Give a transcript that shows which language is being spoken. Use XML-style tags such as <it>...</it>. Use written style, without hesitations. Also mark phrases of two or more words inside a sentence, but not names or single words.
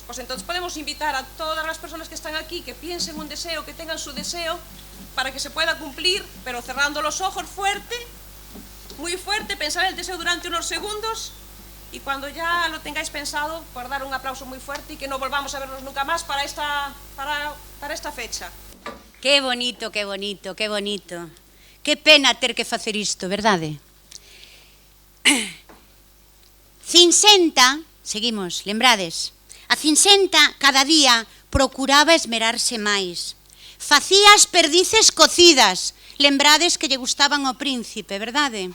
<es>Pues entonces podemos invitar a todas las personas que están aquí que piensen un deseo, que tengan su deseo para que se pueda cumplir, pero cerrando los ojos fuerte, muy fuerte, pensar el deseo durante unos segundos y cuando ya lo tengáis pensado, pues dar un aplauso muy fuerte y que no volvamos a vernos nunca más para esta fecha. Qué bonito, qué bonito, qué bonito.</es> <gl>Qué pena ter que facer isto, verdade? Cinsenta, seguimos, lembrades, a Cinsenta cada día procuraba esmerarse máis. Facía as perdices cocidas, lembrades que lle gustaban ao príncipe, verdade?</gl>